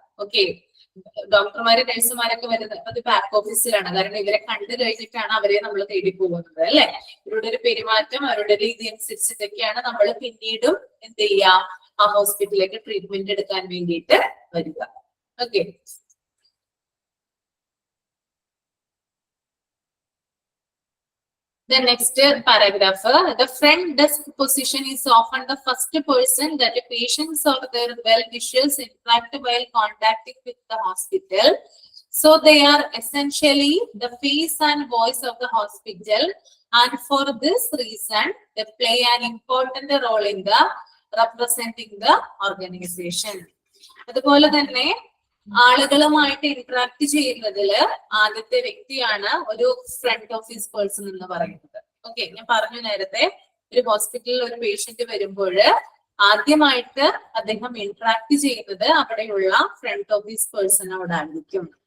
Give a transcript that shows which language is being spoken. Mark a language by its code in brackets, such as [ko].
[ml] Okay, ഡോക്ടർമാര് നഴ്സുമാരൊക്കെ വരുന്നത് അത് ബാക്ക് ഓഫീസിലാണ്. കാരണം ഇവരെ കണ്ടു കഴിഞ്ഞിട്ടാണ് അവരെ നമ്മൾ തേടി പോകുന്നത്, അല്ലെ? ഇവരുടെ ഒരു പെരുമാറ്റം, അവരുടെ രീതി അനുസരിച്ചിട്ടൊക്കെയാണ് നമ്മൾ പിന്നീടും എന്ത് ചെയ്യുക? ആ ഹോസ്പിറ്റലിലേക്ക് ട്രീറ്റ്മെന്റ് എടുക്കാൻ വേണ്ടിയിട്ട് വരിക. [en] Okay, the next paragraph, the front desk position is often the first person that the patients or their well-wishers interact while contacting with the hospital. So they are essentially the face and voice of the hospital, and for this reason they play an important role in the representing the organization. [ml] അതുപോലെ തന്നെ ആളുകളുമായിട്ട് interact ചെയ്യുന്നതിൽ ആദ്യത്തെ വ്യക്തിയാണ് ഒരു front office person എന്ന് പറയുന്നത്. Okay, ഞാൻ പറഞ്ഞു നേരത്തെ ഒരു ഹോസ്പിറ്റലിൽ ഒരു പേഷ്യന്റ് വരുമ്പോൾ ആദ്യമായിട്ട് അദ്ദേഹം ഇന്ററാക്ട് ചെയ്യുന്നത് അവിടെയുള്ള ഫ്രണ്ട് ഓഫീസ് പേഴ്സണോടായിരിക്കും.